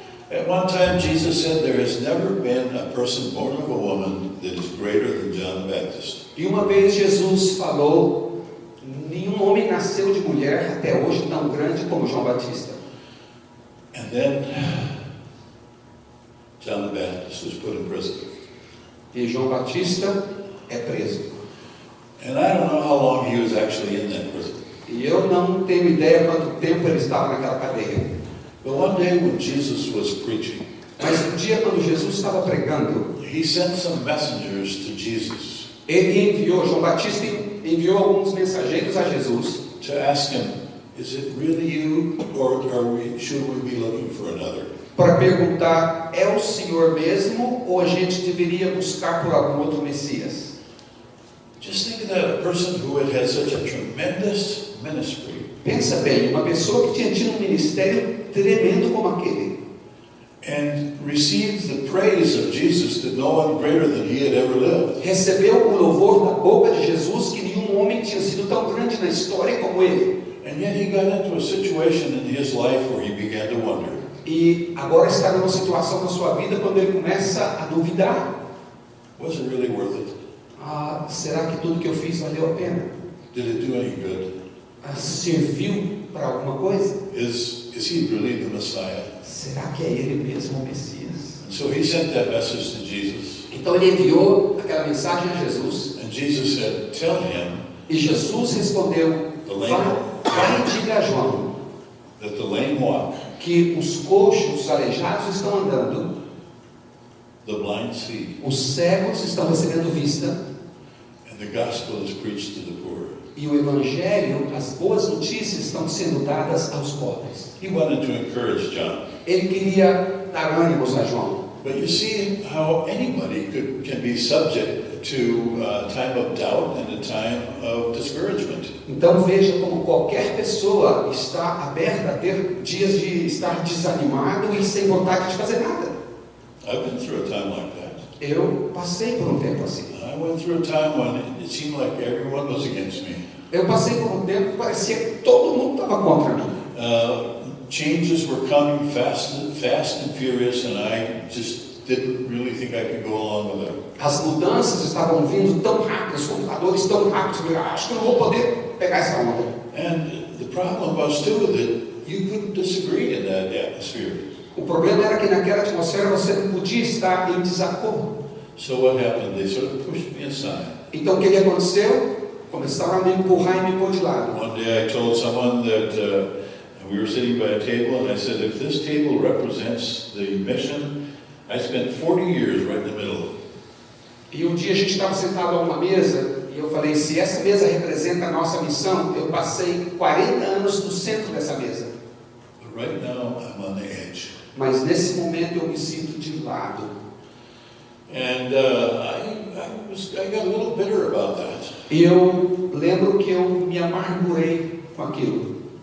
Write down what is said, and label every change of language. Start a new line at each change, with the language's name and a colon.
English: At one time, Jesus said, there has never been a person born of a woman that is greater than John the Baptist.
Portuguese: E uma vez Jesus falou, nenhum homem nasceu de mulher até hoje tão grande como João Batista.
English: And then John the Baptist was put in prison.
Portuguese: E João Batista é preso.
English: And I don't know how long he was actually in that prison.
Portuguese: E eu não tenho ideia quanto tempo ele estava naquela cadeia.
English: But one day when Jesus was preaching,
Portuguese: Mas um dia, quando Jesus estava pregando,
English: he sent some messengers to Jesus
Portuguese: ele enviou, João Batista enviou alguns mensageiros a Jesus
English: to ask him, is it really you, or should we be looking for another?
Portuguese: para perguntar, é o Senhor mesmo ou a gente deveria buscar por algum outro Messias?
English: Just think of that, a person who had had such a tremendous ministry,
Portuguese: Pensa bem, uma pessoa que tinha tido um ministério tremendo como aquele,
English: and received the praise of Jesus that no one greater than he had ever lived.
Portuguese: recebeu o louvor da boca de Jesus que nenhum homem tinha sido tão grande na história como ele.
English: And yet he got into a situation in his life where he began to wonder,
Portuguese: E agora está numa situação na sua vida quando ele começa a duvidar.
English: was it really worth it?
Portuguese: Será que tudo que eu fiz valeu a pena?
English: Did it do any good?
Portuguese: Serviu para alguma coisa?
English: Is he really the Messiah?
Portuguese: Será que é ele mesmo o Messias?
English: And so he sent that message to Jesus.
Portuguese: Então ele enviou aquela mensagem a Jesus.
English: And Jesus said, tell him
Portuguese: E Jesus respondeu, vai e diga a João
English: that the lame walk,
Portuguese: que os coxos, os aleijados estão andando,
English: the blind see,
Portuguese: os cegos estão recebendo vista,
English: and the gospel is preached to the poor.
Portuguese: e o Evangelho, as boas notícias estão sendo dadas aos pobres.
English: He wanted to encourage John.
Portuguese: Ele queria dar ânimos a João.
English: But you see how anybody can be subject to a time of doubt and a time of discouragement.
Portuguese: Então veja como qualquer pessoa está aberta a ter dias de estar desanimado e sem vontade de fazer nada.
English: I've been through a time like that.
Portuguese: Eu passei por um tempo assim.
English: I went through a time when it seemed like everyone was against me.
Portuguese: Eu passei por um tempo que parecia que todo mundo estava contra mim.
English: Changes were coming fast and furious, and I just didn't really think I could go along with them.
Portuguese: As mudanças estavam vindo tão rápidas, os computadores tão rápidos, eu acho que eu não vou poder pegar essa onda.
English: And the problem was too that you couldn't disagree in that atmosphere.
Portuguese: O problema era que naquela atmosfera você não podia estar em desacordo.
English: So what happened? They sort of pushed me aside.
Portuguese: Então o que aconteceu? Começaram a me empurrar e me pôr de lado.
English: One day I told someone that we were sitting by a table, and I said, if this table represents the mission, I spent 40 years right in the middle.
Portuguese: E um dia a gente estava sentado a uma mesa e eu falei, se essa mesa representa a nossa missão, eu passei 40 anos no centro dessa mesa.
English: But right now I'm on the edge.
Portuguese: Mas nesse momento eu me sinto de lado.
English: And I got a little bitter about that.
Portuguese: E eu lembro que eu me amargurei com aquilo.